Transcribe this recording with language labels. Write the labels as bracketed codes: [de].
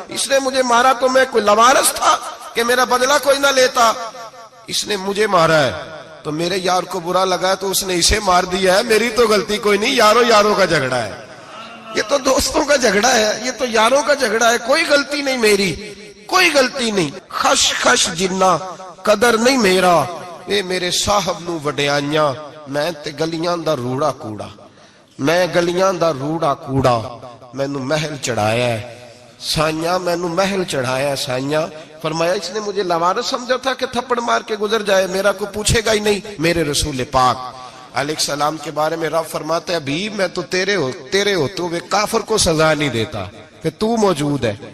[ur] اس نے مجھے مارا تو میں کوئی لاوارث تھا کہ میرا بدلہ کوئی نہ لیتا. اس نے مجھے مارا ہے تو میرے یار کو برا لگا ہے تو اس نے اسے مار دیا ہے, میری تو غلطی کوئی نہیں. یاروں کا جھگڑا ہے, یہ تو دوستوں کا جھگڑا ہے, یہ تو یاروں کا جھگڑا ہے, کوئی غلطی نہیں میری, کوئی غلطی نہیں. [pa] خش خش جنہ قدر نہیں میرا, اے میرے صاحب نو وڈیاں, میں تے گلیاں دا روڑا کوڑا, میں گلیاں دا روڑا کوڑا. مینوں محل چڑھایا ہے سائیاں, مینوں محل چڑھایا ہے سائیاں. [ur] فرمایا اس نے مجھے لاوارث سمجھا تھا کہ تھپڑ مار کے گزر جائے, میرا کو پوچھے گا ہی نہیں. میرے رسول پاک علیہ السلام کے بارے میں رب فرماتا ہے ابھی میں تو تیرے ہوتے ہوئے کافر کو سزا نہیں دیتا کہ تو موجود ہے.